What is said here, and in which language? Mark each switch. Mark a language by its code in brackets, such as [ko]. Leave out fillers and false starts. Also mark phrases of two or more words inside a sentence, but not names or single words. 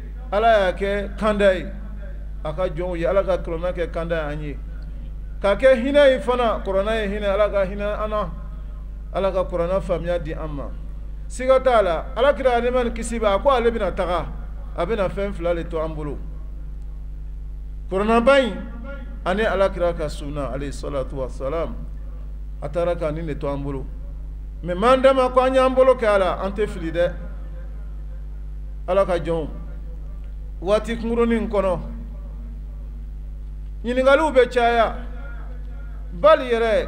[bm] ala y'a kɛ kanda ye a ka jɔnw ye ala ka kuranɛ kɛ kanda ye an ye ka kɛ hinɛ ye fana kuranɛ ye hinɛ ala ka hinɛ an na ala ka kuranɛ faamuya di an ma siga t'a la alakira nɛɛma ni kisi b'a a ko ale bɛna taga a bɛna fɛn fila de to an bolo kuranɛba in ani alakira ka sunna [ar] عليه الصلاة والسلام [bm] a taara ka nin de to an bolo mais m'an dama ko an y'an bolo kɛ a la an tɛ fili dɛ ala ka jɔnw waati kunkurunin kɔnɔ ɲininkaliw bɛ caya bali yɛrɛ